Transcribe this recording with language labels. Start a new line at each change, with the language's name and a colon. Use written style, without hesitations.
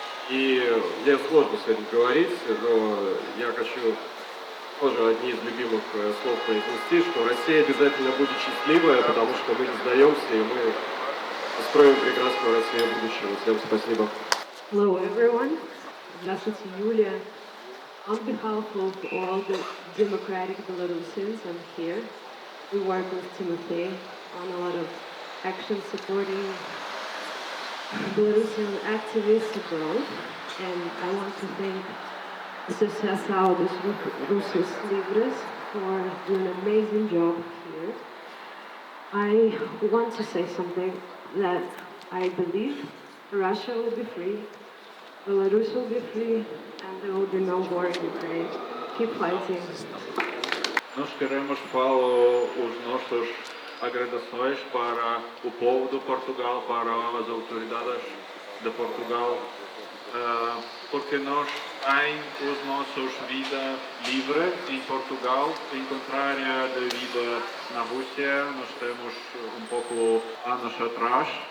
Russian: И мне сложно с этим говорить, но я хочу тоже одни из любимых слов произнести, что Россия обязательно будет счастливая, потому что мы не сдаемся, и мы построим прекрасную Россию будущего. Всем спасибо.
English: Hello everyone.
Russian: Здравствуйте,
English: Юлия. On behalf of all the democratic Belarusians, I'm here. We work with Timothy on a lot of action supporting Belarusian activists abroad. And I want to thank Associação dos Russos Livres for doing an amazing job here. I want to say something that I believe Russia will be free, Belarus will be free, and there will be no war in Ukraine. Keep fighting.
Portuguese: Nós queremos falar os nossos agradecimentos para o povo de Portugal, para as autoridades de Portugal, porque nós temos os nossos vida livre em Portugal, em contrário da vida na Rússia, nós temos pouco anos atrás.